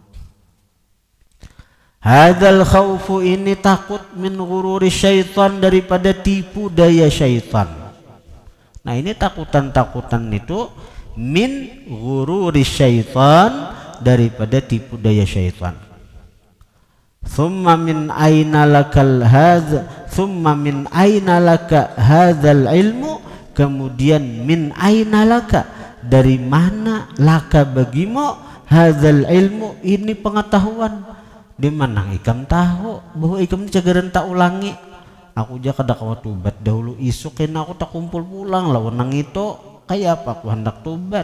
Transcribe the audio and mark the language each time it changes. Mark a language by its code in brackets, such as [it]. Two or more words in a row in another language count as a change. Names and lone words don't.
[ar] هذا الخوف [bjn] ini takut [ar] من غرور الشيطان, [bjn] daripada tipu daya syaitan. Nah ini takutan-takutan itu [ar] من غرور الشيطان, [bjn] daripada tipu daya syaitan. [ar] ثم من أين لك هذا العلم, kemudian من أين لك, [bjn] dari mana [ar] laka bagimu هذا العلم, [bjn] ini pengetahuan. Di mana ikam tahu bahwa ikam cagaran tak ulangi. Aku aja kada kawa tobat dahulu isukin aku tak kumpul pulang lawan nang itu kayak apa aku hendak tobat.